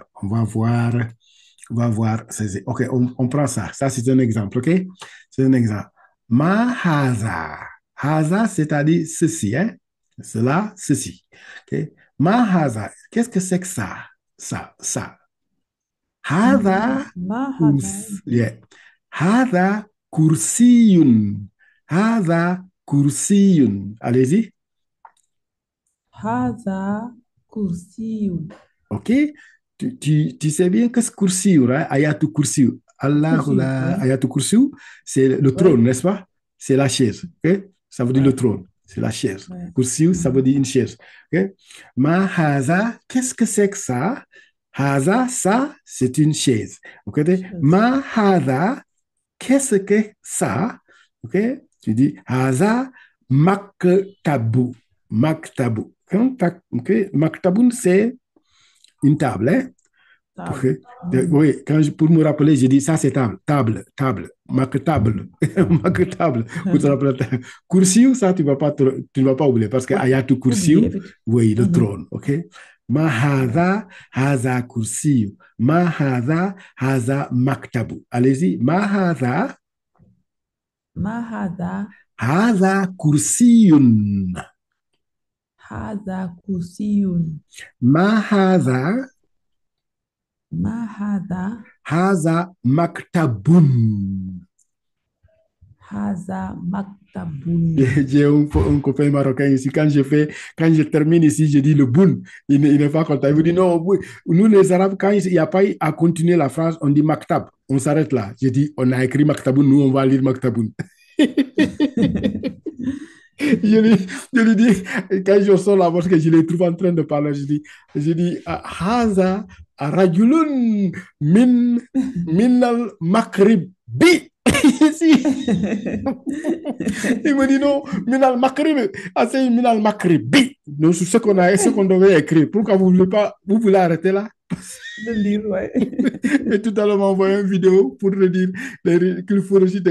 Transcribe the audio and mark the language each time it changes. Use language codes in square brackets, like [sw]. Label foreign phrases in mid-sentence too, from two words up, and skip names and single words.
[fr] On va voir. OK, on prend ça. Ça, c'est un exemple, OK? C'est un exemple. [ar] ما هذا. [fr] Haza, c'est-à-dire ceci, hein? Cela, ceci. OK? [ar] ما هذا. [fr] Qu'est-ce que c'est que ça? Ça. Haza, Mahada. [ar] yeah. هذا كرسيٌّ. هذا كرسيٌّ. [fr] Allez-y. [ar] هذا كرسيٌّ. [fr] OK? Tu sais bien que ce kursiyu, hein, [ar] آية الكرسي، الله, [fr] Kursiyun, oui. [ar] آية الكرسي, [fr] c'est le trône, Oui, n'est-ce pas? C'est la chaise. OK? Ça veut dire le oui, trône, c'est la chaise. oui. Kursiyu, ça veut Mhm. dire une chaise. OK? [ar] ما هذا, [fr] qu'est-ce que c'est que ça? Haza, ça, c'est une chaise. OK? Chose. [ar] ما هذا, [fr] qu'est-ce que ça? OK? Tu dis [ar] هذا مكتب. [fr] Maktabu. OK? Maktabun, c'est une table, hein? Table. Mhm. Oui, pour me rappeler, je dis ça, c'est table, table, table, table, table, pour te rappeler. Kursiu, ça, tu ne vas pas oublier parce que Ouais, ayatu oublié, kursiu, effectivement. oui, le Mhm. trône, ok? Ma Ouais. [ar] هذا كرسي، ما هذا مكتب. [fr] Allez-y, ma Mahada, [ar] هذا كرسيٌّ, هذا كرسيٌّ. [fr] ma Mahada, [ar] هذا مكتبٌ. هذا مكتبٌ. [fr] J'ai un copain marocain ici. Quand je termine ici, je dis le boun. Il n'est pas content. Il me dit non, oui. Nous les Arabes, quand il n'y a pas à continuer la phrase, on dit maktab. On s'arrête là. Je dis, on a écrit maktaboun, nous on va lire maktaboun. Je lui dis, quand je sors là, parce que je les trouve en train de parler, je dis, [ar] هذا، رجلٌ من، من المغرب بي. [fr] Il me dit non, [ar] من المغرب, [fr] c'est [ar] من المغربي. [fr] Donc, c'est ce qu'on devait écrire. Pourquoi vous voulez pas, vous voulez arrêter là? Le livre, ouais. Et tout à l'heure, m'a envoyé une vidéo pour le dire qu'il faut réciter.